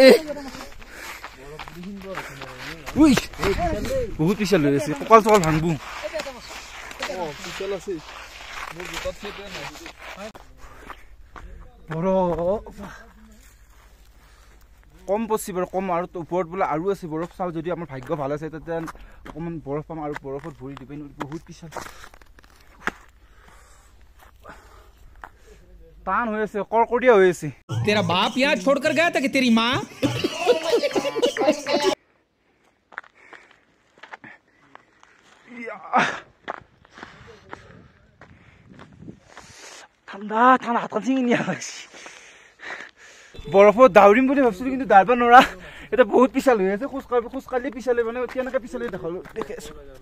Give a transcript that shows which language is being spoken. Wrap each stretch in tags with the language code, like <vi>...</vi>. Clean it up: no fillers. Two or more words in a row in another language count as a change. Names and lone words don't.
<as>বহুত পিছাল হৈ আছে কঁকাল চকাল ভাঙবো কম পচি বাৰু কম আৰু ওপৰত বোলে আৰু আছে বৰফ চাওঁ যদি আমাৰ ভাগ্য ভাল আছে তেতিয়া অকণমান বৰফ পাম আৰু বৰফত ভৰি দিব বহুত পিছাল টান হৈ আছে কৰ্কৰীয়া হৈ আছে</as> <hi>तेरा बाप यहाँ छोड़कर गया था कि तेरी माँ</hi> <as>ঠাণ্ডা হাতখন ছিঙি নিয়া হৈছে বৰফত দাউৰিম বুলি ভাবিছিলো কিন্তু দাউৰিব নোৱাৰা এতিয়া বহুত পিছাল হৈ আছে খোজকাঢ়ি পিছালে মানে কেনেকৈ পিছালে দেখালো দেখি আছো</as>